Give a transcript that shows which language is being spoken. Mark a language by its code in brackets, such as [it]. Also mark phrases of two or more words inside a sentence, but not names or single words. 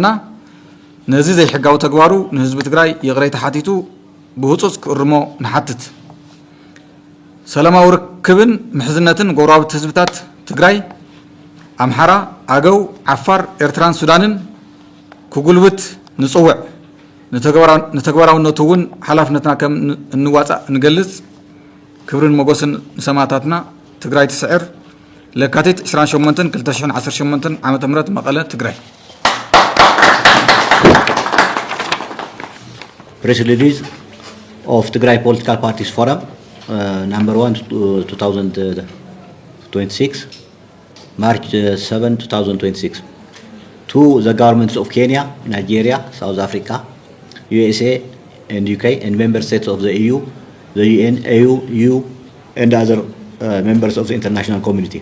[ti] ነዚ ዘይሕጋዊ ተግባሩ ንህዝቢ ትግራይ ይቕረይ ተሓቲቱ ብህፁፅ ክእርሞ ንሓትት ሰላማዊ ርክብን ምሕዝነትን ጎረባብቲ ህዝብታት ትግራይ ኣምሓራ ኣገው ዓፋር ኤርትራን ሱዳንን ክጉልብት ንፅውዕ ንተግባራውነቱ እውን ሓላፍነትና ከም እንዋፃእ ንገልጽ ክብርን መጎስን ንሰማዕታትና ትግራይ ትስዕር ለካቲት 28 2018 ዓመተ ምህረት መቐለ ትግራይ [en] Press release of Tigray Political Parties Forum number 1 2026 March 7 2026 to the governments of Kenya, Nigeria, South Africa, USA and UK and member states of the EU, the UN, AU, EU and other members of the international community.